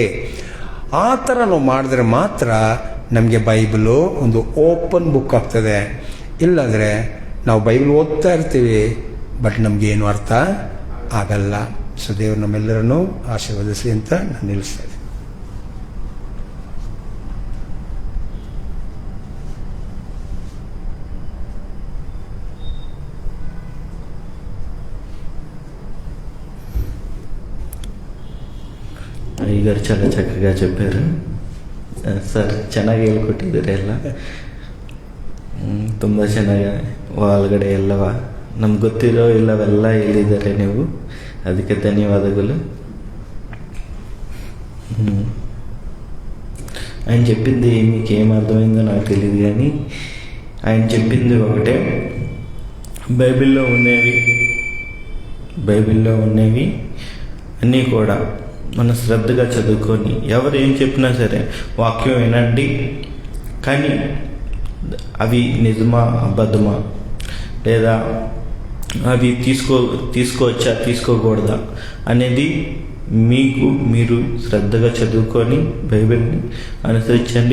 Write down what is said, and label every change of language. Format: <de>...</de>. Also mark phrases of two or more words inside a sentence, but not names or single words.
<kn>ಆ ಥರ ನಾವು ಮಾಡಿದ್ರೆ ಮಾತ್ರ ನಮಗೆ ಬೈಬಲು ಒಂದು</kn> <en>open book</en> <kn>ಆಗ್ತದೆ. ಇಲ್ಲಾಂದರೆ ನಾವು ಬೈಬಲ್ ಓದ್ತಾ ಇರ್ತೀವಿ, ಬಟ್ ನಮಗೇನು ಅರ್ಥ ಆಗಲ್ಲ. ಸೊ ದೇವರು ನಮ್ಮೆಲ್ಲರನ್ನು ಆಶೀರ್ವದಿಸಲಿ ಅಂತ ನಾನು ನಿಲ್ಲಿಸ್ತಾ ಇದ್ದೀನಿ.</kn> <te>అయ్యగారు చాలా చక్కగా చెప్పారు ಸರ್.</te> <kn>ಚೆನ್ನಾಗಿ ಹೇಳ್ಕೊಟ್ಟಿದ್ದಾರೆ ಎಲ್ಲ, ತುಂಬ ಚೆನ್ನಾಗಿ ಒಳಗಡೆ ಎಲ್ಲವ ನಮ್ಗೆ ಗೊತ್ತಿರೋ ಇಲ್ಲವೆಲ್ಲ ಹೇಳಿದ್ದಾರೆ ನೀವು, ಅದಕ್ಕೆ ధన్యవాదాలు.</kn> <te>ఆయన చెప్పింది మీకు ఏం అర్థమైందో నాకు తెలియదు, కానీ ఆయన చెప్పింది ఒకటే, బైబిల్లో ఉన్నవి అన్నీ కూడా మన శ్రద్ధగా చదువుకొని, ఎవరు ఏం చెప్పినా సరే వాక్యం వినండి, కానీ అవి నిజమా అబద్ధమా, లేదా అవి తీసుకోవచ్చా తీసుకోకూడదా అనేది మీరు శ్రద్ధగా చదువుకొని బైబిల్ని అనుసరించండి.</te>